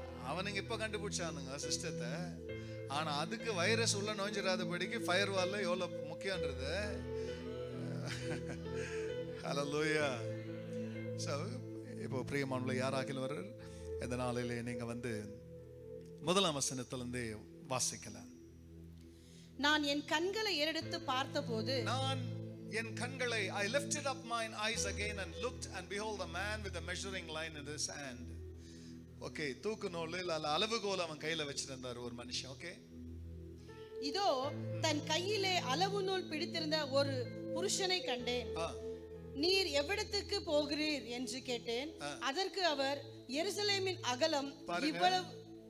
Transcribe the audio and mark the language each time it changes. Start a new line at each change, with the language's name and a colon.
Tamil: அவனுங்க இப்போ கண்டுபிடிச்சானுங்க சிஸ்டத்தை. ஆனால் அதுக்கு வைரஸ் உள்ள நோய்ஞ்சிடாதபடிக்கு ஃபயர்வால் எவ்வளோ முக்கியன்றது. ஹல்லேலூயா. ஸோ இப்போ பிரியமானவர்களே, யாராகிலும் இந்த நாளிலே நீங்க வந்து முதலாம் வசனத்திலிருந்து வாசிக்கலாம். நான் என் கண்களை ஏறெடுத்து பார்த்தபோது, நான் என் கண்களை,
English: I lifted up mine eyes again and looked, and behold a man with a measuring line in his hand.
Tamil: Okay, தூக்கு நூல் இல்ல அளவுகோல் அவன் கையில வச்சிருந்தார் ஒரு மனுஷன். ஓகே, இதோ தன் கையிலே அளவு நூல் பிடித்திருந்த ஒரு புருஷனை கண்டேன். நீர் எவ்விடத்துக்கு போகிறீர் என்று கேட்டேன். அதற்கு அவர், எருசலேமின் அகலம் இவ்வளவு.